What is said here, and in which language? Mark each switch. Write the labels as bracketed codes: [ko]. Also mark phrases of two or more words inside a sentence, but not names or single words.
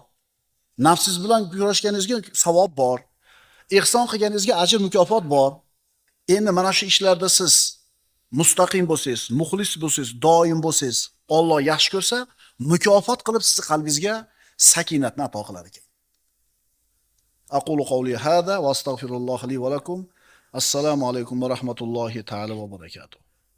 [uz] Nafsingiz bilan kurashganingizga savob bor. Ihson qilganingizga ajr mukofot bor. Endi mana shu ishlarda siz mustaqim bo'lsangiz, muxlis bo'lsangiz, doim bo'lsangiz, Alloh yaxshi ko'rsa, mukofot qilib sizni qalbingizga sakinatni ato qilar ekan. [ar] أقول قولي هذا وأستغفر الله لي ولكم. السلام عليكم ورحمة الله تعالى وبركاته.